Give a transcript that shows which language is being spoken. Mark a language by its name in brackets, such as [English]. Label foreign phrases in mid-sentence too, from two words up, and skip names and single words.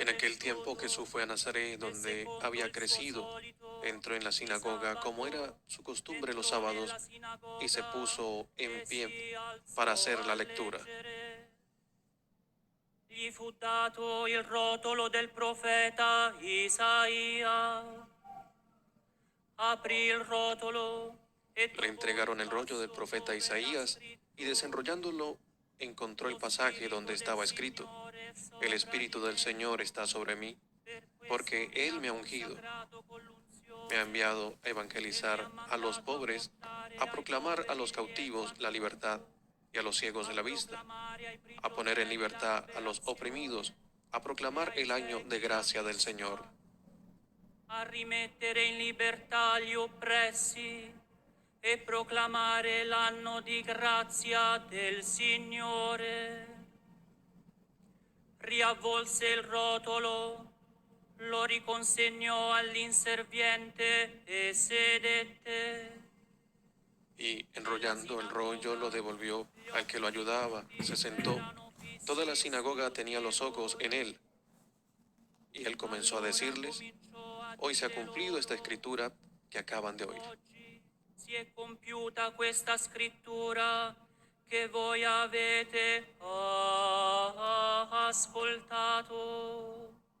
[Spanish] En aquel tiempo [Italian] cresciuto, [Spanish] Jesús fue a Nazaret, [Italian] e [Spanish] donde [Italian] secondo [Spanish] había [Italian] il suo [Spanish] crecido. [Italian] solito, [Spanish] Entró en la [Italian] di [Spanish] sinagoga, como [Italian] sabato, [Spanish] era su costumbre los [Italian] entrò [Spanish] sábados, [Italian] nella [Spanish] y se [Italian] sinagoga [Spanish] puso en [Italian] e [Spanish] pie [Italian] si [Spanish] para [Italian] alzò [Spanish] hacer [Italian] a [Spanish] la lectura. [Italian] leggere. Gli fu dato il rotolo del profeta Isaia. Aprì il rotolo e [Spanish] Le [Italian] trovò il [Spanish] entregaron el rollo del [Italian] passo [Spanish] profeta [Italian] dove era [Spanish] Isaías y [Italian] scritto: [Spanish] desenrollándolo encontró el [Italian] Lo [Spanish] pasaje donde [Italian] Spirito del [Spanish] estaba escrito: [Italian] Signore è [Spanish] El [Italian] sopra di [Spanish] Espíritu del [Italian] me, [Spanish] Señor está sobre mí, [Italian] per questo [Spanish] porque [Italian] mi [Spanish] Él [Italian] ha [Spanish] me ha ungido, [Italian] consacrato con [Spanish] me ha [Italian] l'unzione [Spanish] enviado a [Italian] e mi ha [Spanish] evangelizar a los [Italian] mandato a [Spanish] pobres, [Italian] portare [Spanish] a [Italian] ai [Spanish] proclamar a los [Italian] poveri lieve [Spanish] cautivos la libertad [Italian] annuncio, [Spanish] y a los ciegos [Italian] a [Spanish] la vista, [Italian] proclamare ai [Spanish] a poner en [Italian] prigionieri la [Spanish] libertad a los [Italian] liberazione [Spanish] oprimidos, a [Italian] e [Spanish] proclamar [Italian] ai [Spanish] el año de [Italian] ciechi la [Spanish] gracia del Señor, [Italian] vista, a rimettere in libertà gli oppressi e proclamare l'anno di grazia del Signore. Riavvolse il rotolo, lo riconsegnò all'inserviente e sedette. [Spanish] y [Italian] Nella [Spanish] enrollando el rollo lo [Italian] sinagoga [Spanish] devolvió [Italian] gli [Spanish] al que lo [Italian] occhi di [Spanish] ayudaba, [Italian] tutti [Spanish] se sentó. [Italian] erano [Spanish] Toda la [Italian] fissi [Spanish] sinagoga [Italian] su [Spanish] tenía [Italian] di [Spanish] los ojos en [Italian] lui. [Spanish] él, y él comenzó a [Italian] Allora [Spanish] decirles: [Italian] cominciò a [Spanish] Hoy se ha [Italian] dire [Spanish] cumplido esta [Italian] loro: [Spanish] escritura que acaban de oír. [Italian] oggi si è compiuta questa scrittura che voi avete ascoltato.